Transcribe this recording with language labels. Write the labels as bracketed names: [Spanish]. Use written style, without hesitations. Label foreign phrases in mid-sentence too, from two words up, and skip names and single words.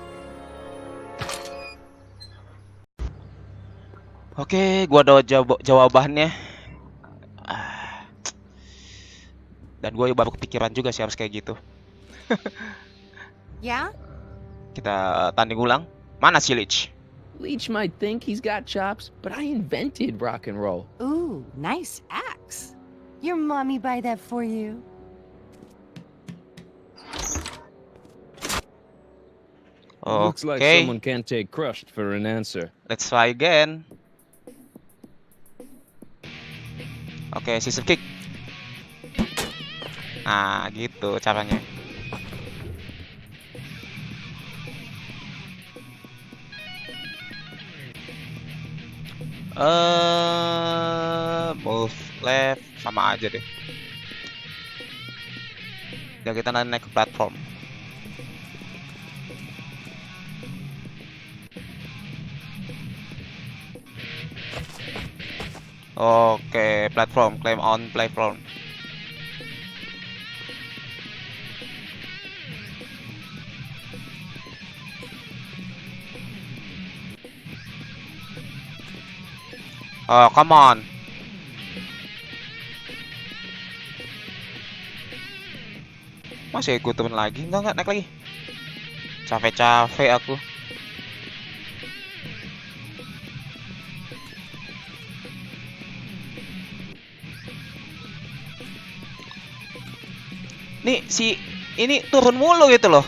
[Indonesian] Oke, gua ada jawabannya. Dan gue baru kepikiran juga sih harus kayak gitu. [English] Yeah? [Indonesian] Kita tanding ulang. Mana si Leech? [English] Leech might think he's got chops, but I invented rock and roll. Ooh, nice axe. Your mommy buy that for you? Looks like Okay, someone can't take crushed for an answer. let's try again. Oke, scissor kick. [Indonesian] Nah, gitu caranya. [English] Move left [Indonesian] sama aja deh. Dan kita nanti naik ke platform. Oke, [English] platform, climb on platform. Oh, come on. [Indonesian] Masih ikut turun lagi? Enggak, naik lagi. Capek-capek aku. Nih, si ini turun mulu gitu loh.